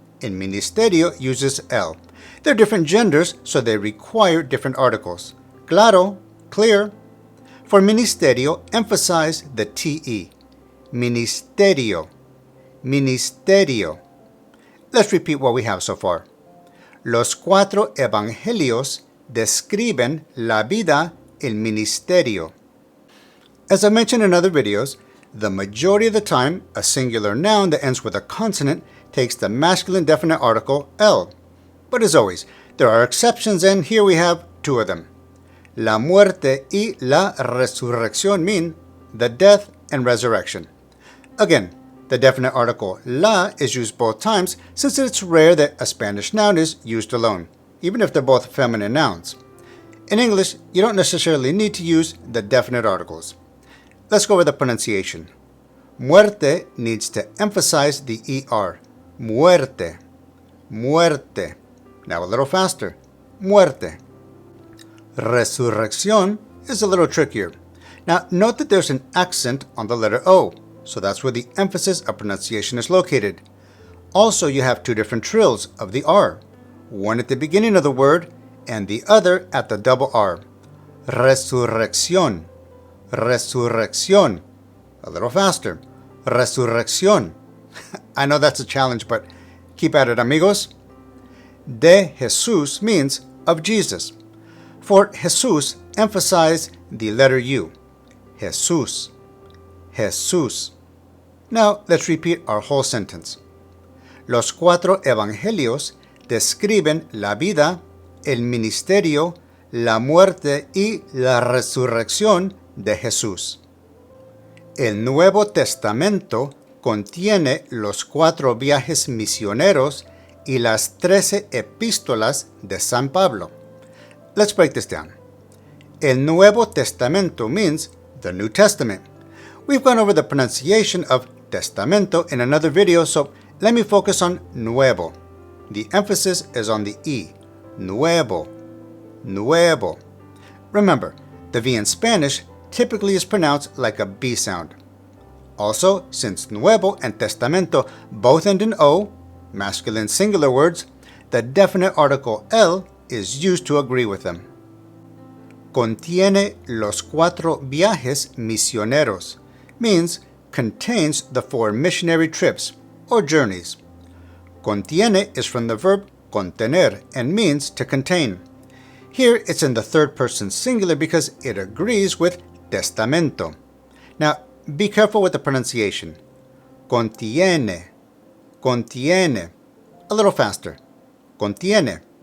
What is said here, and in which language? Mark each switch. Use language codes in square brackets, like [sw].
[en] In ministerio uses el. They're different genders, so they require different articles. Claro, clear. For ministerio, emphasize the te. [es] Ministerio, ministerio. [en] Let's repeat what we have so far. [es] Los cuatro evangelios describen la vida, el ministerio. [en] As I mentioned in other videos, the majority of the time, a singular noun that ends with a consonant takes the masculine definite article el. But as always, there are exceptions, and here we have two of them. [es] La muerte y la resurrección [en] mean the death and resurrection. Again, the definite article la is used both times since it's rare that a Spanish noun is used alone, even if they're both feminine nouns. In English, you don't necessarily need to use the definite articles. Let's go over the pronunciation. Muerte needs to emphasize the er. Muerte, muerte. Now a little faster. Muerte. Resurrección is a little trickier. Now note that there's an accent on the letter O, so that's where the emphasis of pronunciation is located. Also, you have two different trills of the R, one at the beginning of the word and the other at the double R. [es] Resurrección, resurrección. [en] A little faster. Resurrección. I know that's a challenge, but keep at it, amigos. [es] De Jesús [en] means of Jesus. For Jesús, emphasize the letter U. Jesús, Jesús. Now, let's repeat our whole sentence. [es] Los cuatro evangelios describen la vida, el ministerio, la muerte y la resurrección de Jesús. El Nuevo Testamento contiene los cuatro viajes misioneros y las 13 epístolas de San Pablo. [en] Let's break this down. [es] El Nuevo Testamento [en] means the New Testament. We've gone over the pronunciation of testamento in another video, so let me focus on nuevo. The emphasis is on the E. Nuevo, nuevo. Remember, the V in Spanish typically is pronounced like a B sound. Also, since nuevo and testamento both end in O, masculine singular words, the definite article el is used to agree with them. [es] Contiene los cuatro viajes misioneros. [en] means contains the 4 missionary trips or journeys. Contiene is from the verb contener and means to contain. Here it's in the third person singular because it agrees with testamento. Now, be careful with the pronunciation. Contiene, contiene. A little faster. Contiene.